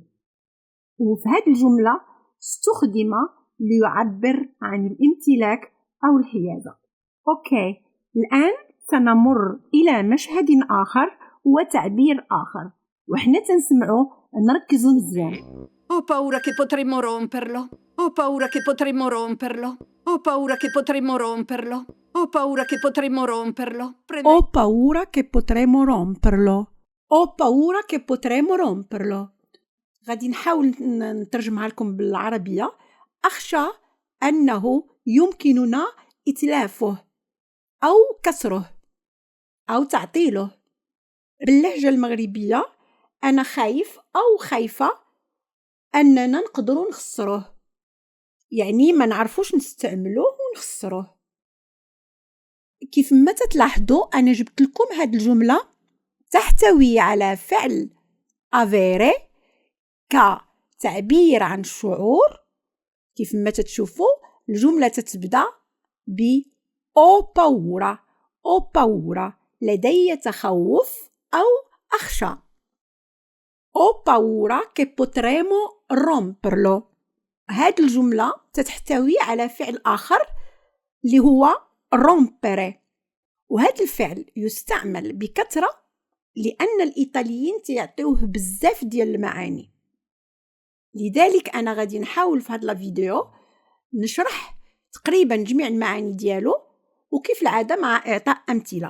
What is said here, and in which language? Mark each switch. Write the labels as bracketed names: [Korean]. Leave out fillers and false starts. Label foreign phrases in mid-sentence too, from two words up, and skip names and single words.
[Arabic] وفي هذه الجملة استخدم ليعبر عن الامتلاك أو الحيازة. أوكي، الآن سنمر إلى مشهد آخر وتعبير آخر، وإحنا تنسمعوا نركزوا مزيان. [Italian] Ho paura che potremmo romperlo. Ho paura che potremmo romperlo. Ho paura che potremmo romperlo. Ho paura che potremmo romperlo. Ho paura che potremmo romperlo. Ho paura che potremmo romperlo. [Arabic] غادي نحاول نترجمها لكم بالعربية. أخشى أنه يمكننا إتلافه أو كسره أو تعطيله. باللهجة المغربية أنا خايف أو خايفة أننا نقدروا نخسره، يعني ما نعرفوش نستعملوه ونخسروه. كيف ما تلاحظوا أنا جبت لكم هذه الجملة تحتوي على فعل avere كتعبير عن الشعور. كيف ما تشوفوا الجملة تتبدأ ب [Italian] o paura. o paura [Arabic] لدي تخوف أو أخشى. [Italian] Ho paura che potremo romperlo. [Arabic] هذه الجملة تحتوي على فعل آخر اللي هو rompere، وهذا الفعل يستعمل بكثرة لأن الإيطاليين يعطيوه بزاف ديال المعاني. لذلك أنا غادي نحاول في هذا الفيديو نشرح تقريبا جميع المعاني ديالو، وكيف العادة مع إعطاء أمثلة.